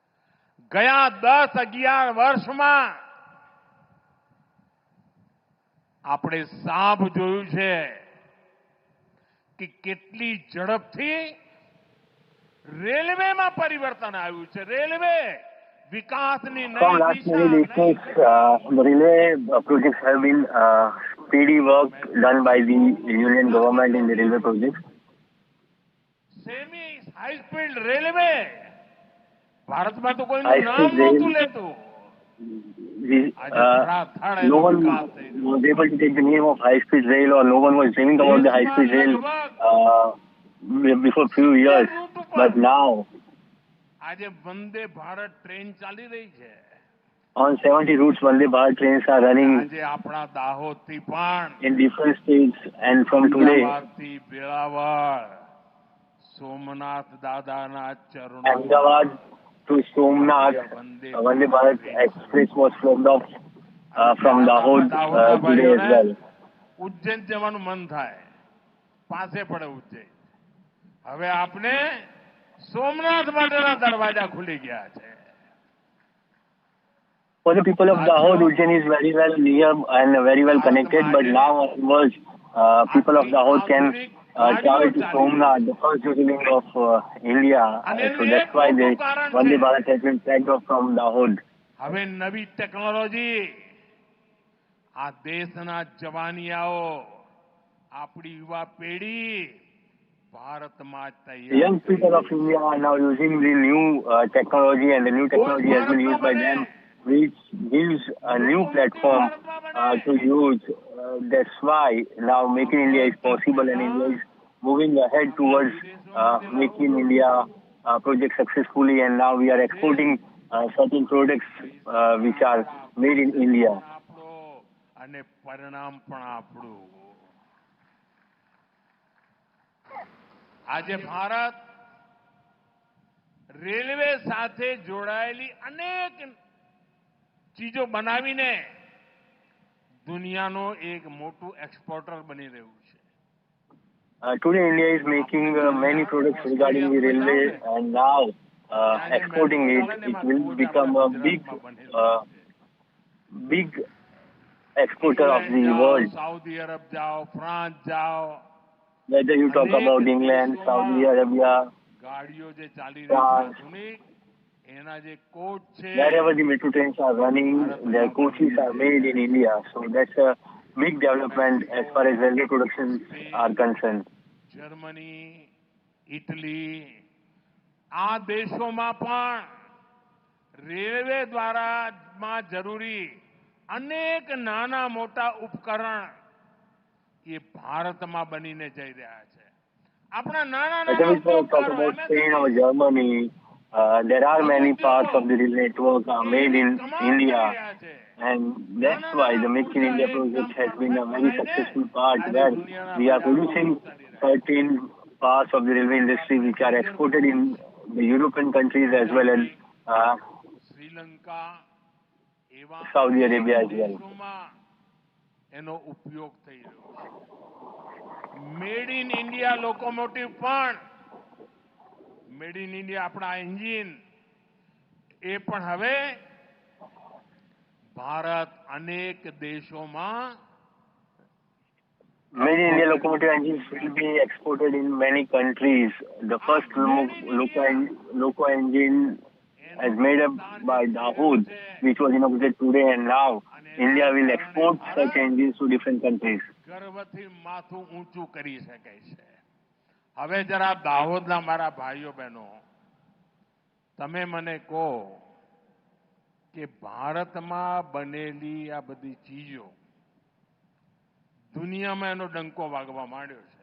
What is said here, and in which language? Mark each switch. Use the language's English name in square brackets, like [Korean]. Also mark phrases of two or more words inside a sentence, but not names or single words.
[Gujarati] ગયા 10-11 વર્ષમાં આપણે સાપ જોયું છે કે કેટલી ઝડપથી રેલવેમાં પરિવર્તન આવ્યું છે. રેલવે વિકાસની [English] From [Gujarati] નઈ [English] last [Gujarati] દિશા, [English] many decades, the railway projects have been speedy work done by the union government in the railway projects. semi high speed railway [Gujarati] ભારતમાં તો કોઈનું [English] High [Gujarati] નામ [English] speed rail, [Gujarati] નહોતું લેતું. આજે ધડાધડ [English] no [Gujarati] એનો [English] one [Gujarati] વિકાસ થઈ રહ્યો. [English] was able to take the name of high speed rail, or no one was dreaming about the high speed rail before few years. But now, [Gujarati] આજે વંદે ભારત ટ્રેન ચાલી રહી છે. [English] on 70 routes, Vande Bharat trains are running [Gujarati] આજે આપણા દાહોદથી પણ [English] in different states, and from today, [Gujarati] અમદાવાદથી વેળાવળ સોમનાથ દાદાના ચરણોમાં [English] Ahmedabad to Somnath, Vande Bharat Express was flogged off from Dahod today as well. [Gujarati] ઉજ્જૈન જવાનું મન થાય, પાસે પડે ઉજ્જૈન. હવે આપને સોમનાથ માટેના દરવાજા ખુલી ગયા છે. [English] For the people of Dahod, Ujjain is very well near and very well connected, but now onwards, people of Dahod can travel to Somnath, the first Jyotirling of India. So that's why the Vande Bharat has been flagged off from Dahod. [Gujarati] હવે નવી ટેકનોલોજી આ દેશના જવાનિયાઓ, આપણી યુવા પેઢી ભારતમાં જ [English] The [Gujarati] તૈયાર [English] young people of India are now using the new technology, and the new technology has been used by them, which gives a new platform to use. That's why now Make in India is possible, and India is moving ahead towards Make in India project successfully, and now we are exporting certain products which are made in India. [Gujarati] અને પરિણામ પણ આપણું. આજે ભારત રેલવે સાથે જોડાયેલી અનેક ચીજો બનાવીને દુનિયાનો એક મોટું એક્સપોર્ટર બની રહ્યું છે. [English] Today India is making many products regarding the railway, and now exporting it will become a big exporter of the world. [Gujarati] સાઉદી અરબ જાઓ, ફ્રાન્સ જાઓ, [English] Whether you talk about England, Saudi Arabia, [Gujarati] ગાડીઓ જે ચાલી રહી છે આધુનિક, એના જે કોચ છે, [English] wherever the metro trains are running, their coaches are made in India. So that's a big development as far as railway productions are concerned. [Gujarati] જર્મની, ઇટલી, આ દેશોમાં પણ રેલવે દ્વારામાં જરૂરી અનેક નાના મોટા ઉપકરણ એ ભારતમાં બનીને જઈ રહ્યા છે. આપણા નાના [English] Whether [Gujarati] નાના [English] we talk about Spain or Germany, there are many parts of the rail network are made in India, and that's why the Make in India project has been a very successful part, where we are producing certain parts of the railway industry which are exported in the European countries as well as [Gujarati] શ્રીલંકા, એવા [English] Saudi Arabia as well. [Gujarati] દેશોમાં એનો ઉપયોગ થઈ રહ્યો છે. [English] Made in India locomotive [Gujarati] પણ, [English] Made in India [Gujarati] આપણા એન્જિન, એ પણ હવે ભારત અનેક દેશોમાં [English] Made in India locomotive engines will be exported in many countries. The first loco engine is made up by Dahod, which was inaugurated today, and now India will export such engines to different countries. [Gujarati] ગર્વથી માથું ઊંચું કરી શકે છે. હવે જરા દાહોદના મારા ભાઈઓ બહેનો, તમે મને કહો કે ભારતમાં બનેલી આ બધી ચીજો દુનિયામાં એનો ડંકો વાગવા માંડ્યો છે.